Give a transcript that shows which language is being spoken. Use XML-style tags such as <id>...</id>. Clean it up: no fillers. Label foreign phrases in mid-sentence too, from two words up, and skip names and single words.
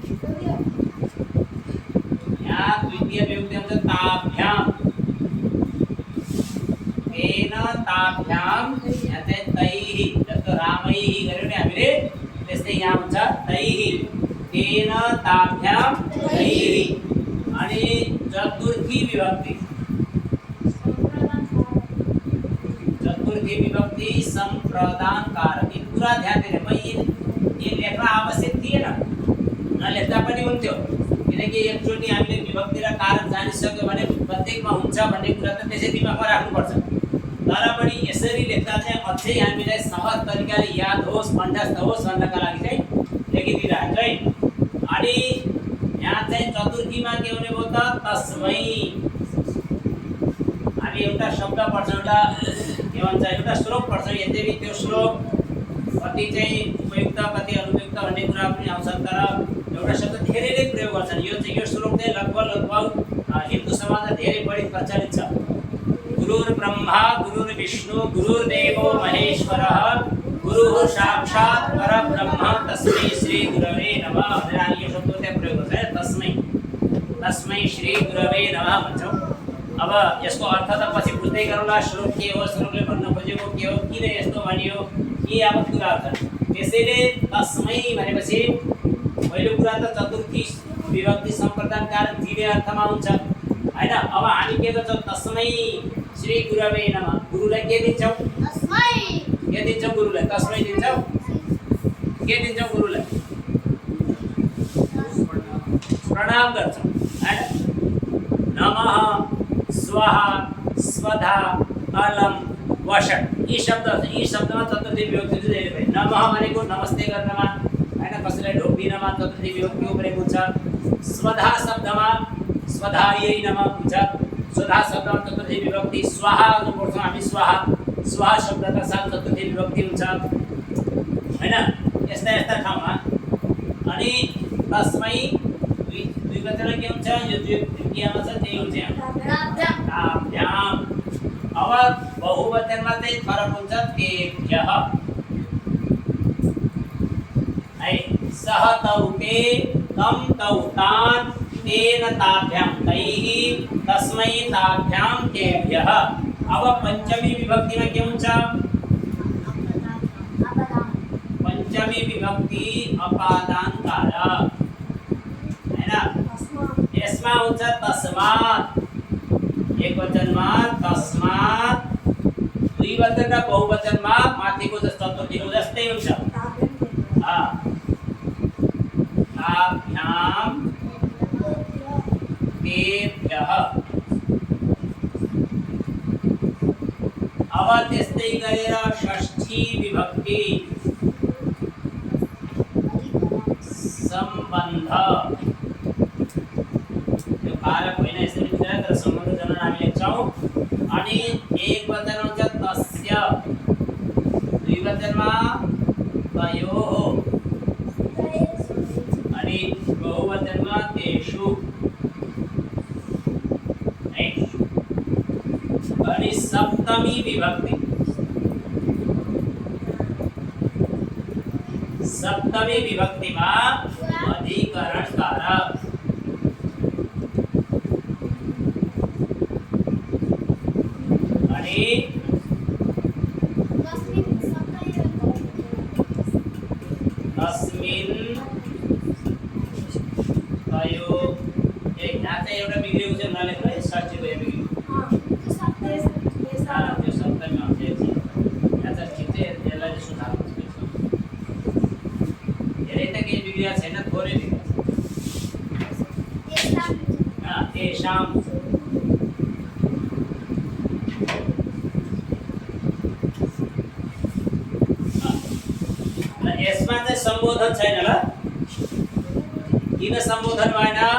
<ne>यहाँ द्वितीय विभक्ति हुन्छ</ne> <sa>ताभ्याम तेन ताभ्याम</sa> <ne>यहाँ चाहिँ तैहि जस्तो रामैहि गर्यो नि हामीले त्यस्तै यहाँ हुन्छ</ne> <sa>तैहि तेन ताभ्याम तैहि</sa> <ne>अनि चतुर्थी विभक्ति विभक्ति संप्रदान कारक पूरा ध्यान दिने ये लेख्न आवश्यक थिएन नलेख्दा पनि हुन्थ्यो किनकि एकचोटि हामीले विभक्ति र कारक जानिसक्यो भने प्रत्येकमा हुन्छ भन्ने कुरा त त्यसै दिमागमा राख्नुपर्छ तर पनि यसरी लेख्दा चाहिँ अझै हामीलाई सहज तरिकाले याद होस् कण्ठस्थ होस् भन्नका लागि चाहिँ लेखिदिइरहेको है अनि यहाँ चाहिँ चतुर्थीमा के हुने भयो त तस्मै हामी एउटा शब्द पढ्छौँ एउटा के भन्छ एउटा श्लोक पढ्छौँ यद्यपि त्यो श्लोक कति चाहिँ उपयुक्त कति अनुपयुक्त भन्ने कुरा पनि आउँछ तर एउटा शब्द धेरैले प्रयोग गर्छन् यो श्लोक चाहिँ लगभग हिन्दू समाजमा धेरै बढी प्रचलित छ</ne> <sa>गुरुर्ब्रह्मा गुरुर्विष्णु गुरुर्देवो महेश्वरः गुरुः साक्षात् परब्रह्म तस्मै श्री गुरवे नमः</sa> <ne>भनेर यो शब्द त्यहाँ प्रयोग गर्छ</ne> <sa>तस्मै श्री गुरवे नमः</sa> <ne>भन्छौँ अब यसको अर्थ त पछि बुझ्दै गरौँला श्लोक के हो श्लोकले भन्न खोजेको के हो किन यस्तो भनियो यी अब कुराहरू छन् त्यसैले तस्मै भनेपछि पहिलो कुरा त चतुर्थी विभक्ति सम्प्रदान कारक दिने अर्थमा हुन्छ हैन अब हामी के गर्छौँ</ne> <sa>तस्मै श्री गुरवे नमः</sa> <ne>गुरुलाई के दिन्छौँ तस्मै के दिन्छौँ गुरुलाई तस्मै दिन्छौँ के दिन्छौँ गुरुलाई प्रणाम गर्छौँ हैन</ne> <sa>नमः स्वाहा स्वधा अलम वषट</sa> <ne>यी शब्दमा चतुर्थी विभक्ति चाहिँ भयो नमः भनेको नमस्ते गर्नमा हैन कसैलाई ढोक दिनमा चतुर्थी विभक्ति उपयोग हुन्छ स्वधा शब्दमा</ne> <sa>स्वधायै नमः</sa> <ne>हुन्छ स्वधा शब्दमा चतुर्थी विभक्ति स्वाहा जो पढ्छौँ हामी स्वाहा शब्दका साथ चतुर्थी विभक्ति हुन्छ हैन यस्ता ठाउँमा अनि तस्मै दुई वचन के हुन्छ यो द्वितीयमा छ त्यही हुन्छ ताभ्याम अब बहुवचनमा चाहिँ फरक हुन्छ तेभ्यः</ne> <sa>है सह तौ ते तं तौ तान् तेन ताभ्यां तैः तस्मै ताभ्यां तेभ्यः</sa> <ne>अब पंचमी विभक्तिमा के हुन्छ पंचमी विभक्ति अपादान कारक हैन यसमा हुन्छ तस्मात् एक वचनमा तस्मात् दुई वचन र बहुवचनमा माथिको जस्तो चतुर्थीको जस्तै हुन्छ</ne> <sa>ताभ्यां तेभ्यः</sa> <ne>अब त्यस्तै गरेर षष्ठी विभक्ति सम्बन्ध यो कारक होइन यसरी बुझ्दैन तर सम्बन्ध जनाउन हामी लेख्छौँ अनि एक वचन हुन्छ तस्य दुई वचनमा तयोः अनि बहुवचनमा तेषु अनि सप्तमी विभक्ति सप्तमी विभक्तिमा अधिकरण कारक अनि</ne> <sa>तस्मिन् तयो</sa> <ne>एक यहाँ चाहिँ एउटा बिग्रेको चाहिँ नलेख्नु है षष्ठीको यो बिग्रेको त्यो सप्तमीमा हुन्छ यहाँ चाहिँ ठिक चाहिँ यसलाई चाहिँ सुधार्नु धेरै त केही बिग्रिया छैन थोरै बिग्रिया तेषां यसमा चाहिँ सम्बोधन छैन ल किन सम्बोधन भएन</ne>